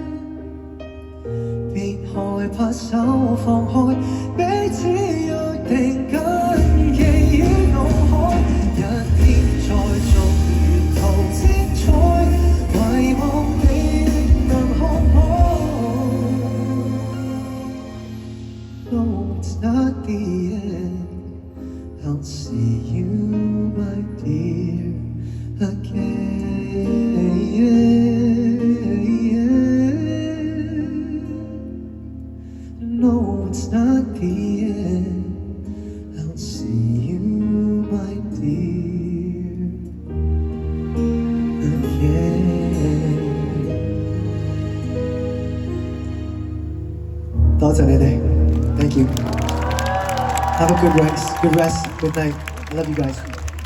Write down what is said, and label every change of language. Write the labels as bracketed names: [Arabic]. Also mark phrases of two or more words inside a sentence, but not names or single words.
[Cantonese] 別害怕手放開，彼此約定緊記於腦海。一天再續沿途精彩，遺忘你亦能看開。 [English] No, it's not the end. I'll see you, my dear, again. No, it's not the end. I'll see you, my dear, again。 [Cantonese] 多謝你哋 [English] ，Thank you。Have a good rest, good night. I love you guys.